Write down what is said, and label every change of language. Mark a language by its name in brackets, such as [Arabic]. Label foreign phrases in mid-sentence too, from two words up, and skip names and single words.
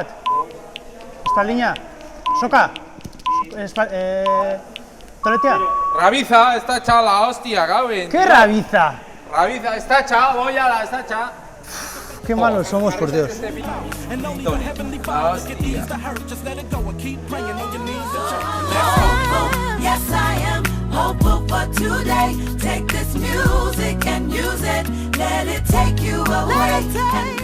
[Spanish] Espaldina. Soka. Toletea. Rabiza, está hecha la hostia, Gavin. ¿Qué rabiza? Rabiza, está hecha, boya, está hecha. Qué malos somos, por Dios. La hostia. [English] Yes, I am hopeful for today. Take this music and use it. Let it take you away.